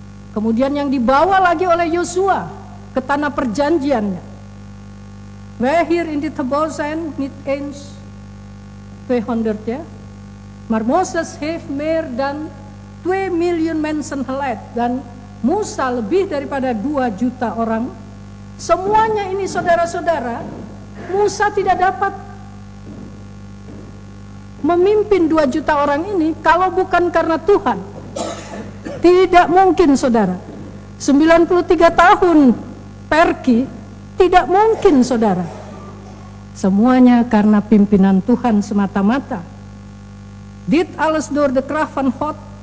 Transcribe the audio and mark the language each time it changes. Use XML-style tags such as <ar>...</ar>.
<id>Kemudian yang dibawa lagi oleh Yosua ke tanah perjanjiannya.</id> <nl>Wij hier in dit gebouw zijn niet eens 200 ya. Maar Moses heeft meer dan 2 miljoen mensen geleid,</nl> <id>dan Musa lebih daripada 2 juta orang. Semuanya ini saudara-saudara, Musa tidak dapat memimpin 2 juta orang ini kalau bukan karena Tuhan. Tidak mungkin, saudara. 93 tahun pergi, tidak mungkin, saudara. Semuanya karena pimpinan Tuhan semata-mata.</id> <nl>Dit alles door de kracht van God.</nl>